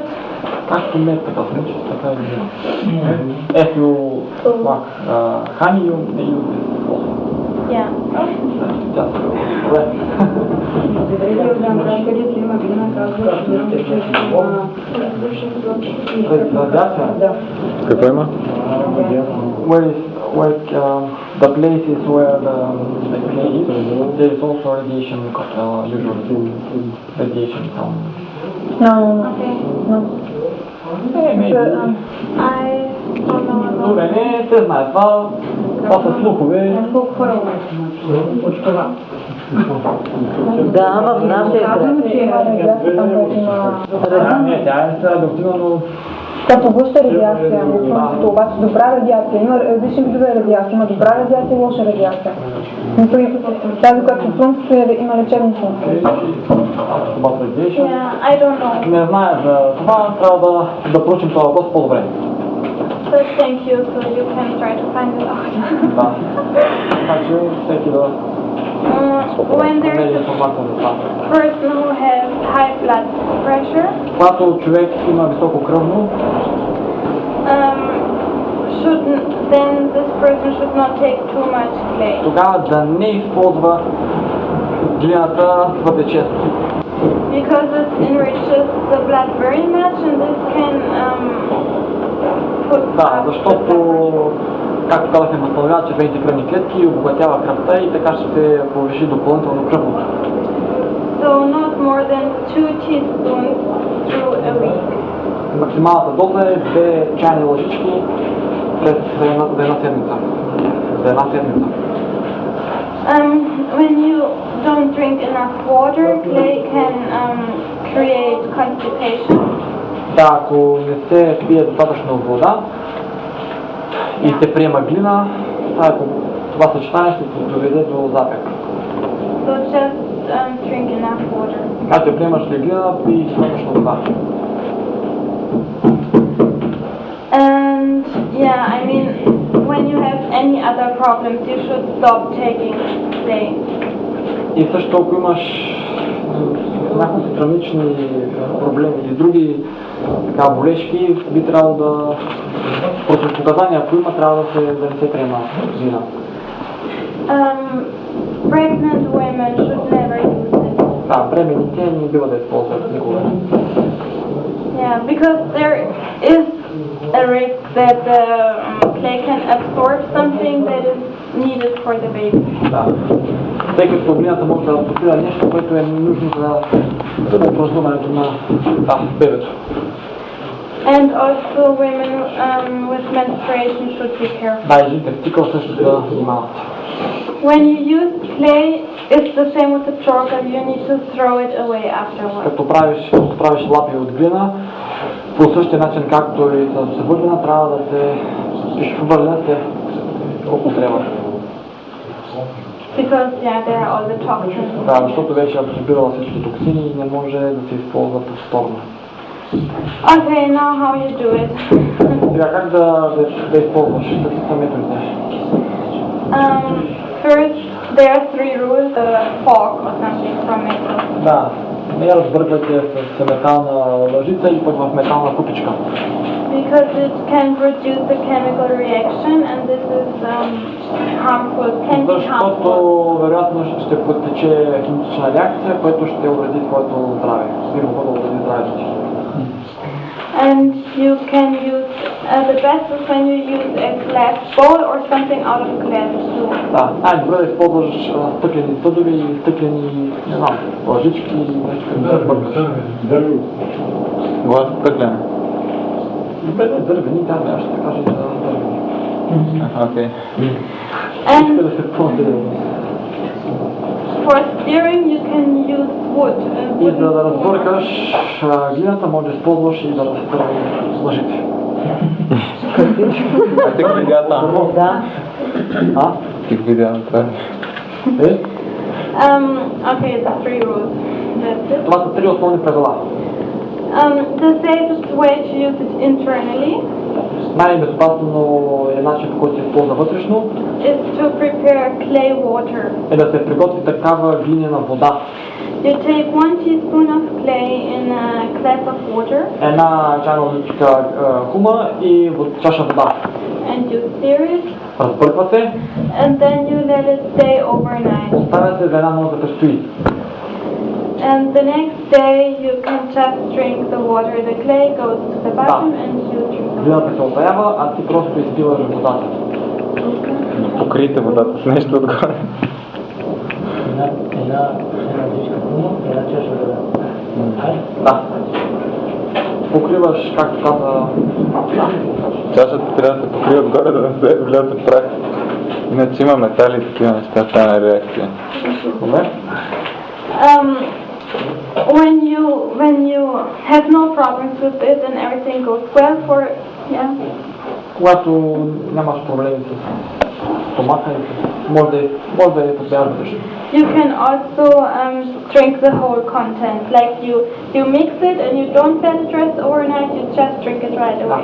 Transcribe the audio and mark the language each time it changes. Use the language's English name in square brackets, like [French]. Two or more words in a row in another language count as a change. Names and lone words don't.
[Bulgarian] Както не е така смучиш, така и [English] if you like honey, you may use this also. yeah. [Bulgarian] Добре. Където има глина, казва, Радиация? Какво има? [English] Where the places where the clay is, there is also radiation, usually radiation from. No. Maybe. I don't know. [Bulgarian] Добре, не се знае. Това са слухове. Колко хора от това? Да, в нашия край. Казвам, че има радиация там, където има... Не, тя е радиоактивна, но Тя поглъща радиация, обаче добра радиация. Има различни видове радиация. Има добра радиация и лоша радиация. Тази, която в слънцето има лечебни функции. [English] Yeah, I don't know. [Bulgarian] Не знае за това, трябва да проучим това въпрос по-добре. [English] So thank you, so you can try to find it out. [Bulgarian] Да. Така че всеки да [English] When there's [Bulgarian] намери [English] a [Bulgarian] информация за това. [English] person who has high blood pressure, [Bulgarian] Когато човек има високо кръвно, [English] then this person should not take too much clay. [Bulgarian] тогава да не използва глината твърде често. [English] Because it enriches the blood very much and this can put [Bulgarian] Да, защото, както казахме, възстановява червените кръвни клетки, обогатява кръвта и така ще се повиши допълнително кръвното. [English] So not more than 2 teaspoons through a week. [Bulgarian] Максималната доза е 2 чайни лъжички през една седмица. За една седмица. [English] When you don't drink enough water, clay can create constipation. [Bulgarian] Да, ако не се пие достатъчно вода и се приема глина, това съчетание ще доведе до запек. [English] So just drink enough water. [Bulgarian] Когато приемаш ли глина, пий достатъчно вода. [English] And yeah, I mean, when you have any other problems, you should stop taking clay. [Bulgarian] И също ако имаш някакви хронични проблеми или други болешки, би трябвало да противопоказания, ако има, трябва да не се приема глина. [English] Pregnant women should never use it. [Bulgarian] Да, бременните не бива да използват никога. [English] Yeah, because there is a risk that the clay can absorb something that is needed for the baby. [Bulgarian] Да. Тъй като глината може да абсорбира нещо, което е нужно за образуването на бебето. [English] And also women with menstruation should be careful. [Bulgarian] Да, и жените в цикъл също да внимават. [English] When you use clay, it's the same with the chocolate. You need to throw it away afterwards. [Bulgarian] Като правиш лапи от глина, по същия начин както и с събудена, трябва да се изхвърля след употреба. [English] Because there are all the toxins. [Bulgarian] Да, защото вече абсорбирала всички токсини и не може да се използва повторно. [English] Okay, now how you do it? [Bulgarian] Сега как да използваш? Какви са методите? [English] First, there are 3 rules. A fork or something from it. [Bulgarian] Да, не я разбърквайте с метална лъжица и пък в метална купичка. [English] Because it can produce a chemical reaction and this is harmful, can be [Bulgarian] Защото [English] harmful. [Bulgarian] вероятно ще протече химична реакция, което ще увреди твоето здраве. Би могло да увреди здравето ти. [English] And you can use, the best is when you use a glass bowl or something out of glass too. [Bulgarian] Да, най-добре да използваш стъклени съдове и стъклени, не знам, лъжички и нещо да бъркаш. Глас стъклен. Дървени, да, ще те кажа и за дървени. Окей. [English] And [Bulgarian] Да се пълни. [English] for stirring you can use wood. [Bulgarian] И за да разбъркаш глината, може да използваш и да разтърваш лъжите. А ти го видя там? А? Ти го видя това. [English] Okay, the 3 rules. That's it. [Bulgarian] Това са 3 основни правила. [English] The safest way to use it internally [Bulgarian] Най-безопасно е начин, по който се използва вътрешно, [English] is to prepare clay water. [Bulgarian] е да се приготви такава глинена вода. [English] You take 1 teaspoon of clay in a glass of water [Bulgarian] Една чайна лъжичка хума и чаша вода. [English] and you stir it [Bulgarian] Разбърква се, [English] and then you let it stay overnight. [Bulgarian] оставя се за една нощ да престои. [English] And the next day you can just drink the water. The clay goes to the bottom and you drink the water. [Bulgarian] Глината се отаява, а ти просто изпиваш водата. Покрийте водата с нещо отгоре. Една дъжка хума, една чаша вода. Да. Покриваш, както каза, Чашата трябва да се покрие отгоре, да не се вляза в прах. Иначе има метали и такива неща, стана реакция. добре. [English] When you have no problems with it and everything goes well for [Bulgarian] Когато нямаш проблеми с стомаха, може да я подбязваш. [English] you can also drink the whole content. Like you mix it and you don't let it rest overnight. You just drink it right away.